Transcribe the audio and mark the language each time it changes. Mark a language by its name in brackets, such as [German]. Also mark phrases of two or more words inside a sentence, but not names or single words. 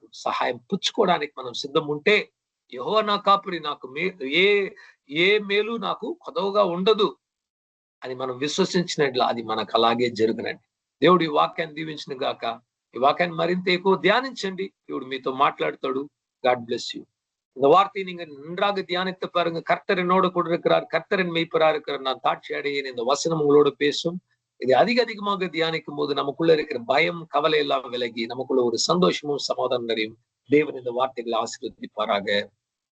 [Telugu] సహాయం పుచ్చుకోవడానికి మనం సిద్ధం ఉంటే, యెహోవా నా కాపురి, నాకు ఏ మేలు నాకు కొదవగా ఉండదు అని మనం విశ్వసించినట్లు అది మనకు అలాగే జరుగునండి. దేవుడు ఈ వాక్యాన్ని దీవించిన గాక. ఈ వాక్యాన్ని మరింత ఎక్కువ ధ్యానించండి. దేవుడు మీతో మాట్లాడతాడు. [English] God bless you. [Tamil] இந்த வார்த்தையை நீங்க நன்றாக தியானித்து பாருங்க. கர்த்தர் என்னோட கூட இருக்கிறார், கர்த்தரின் மெய்ப்பரா இருக்கிறார், நான் தாட்சி அடையேன். இந்த வசனம் உங்களோட பேசும். இது அதிகமாக தியானிக்கும் போது நமக்குள்ள இருக்கிற பயம், கவலை எல்லாம் விலகி நமக்குள்ள ஒரு சந்தோஷமும் சமாதானம் நிறையும். தேவன் இந்த வார்த்தைகளை ஆசீர்வதிப்பாராக.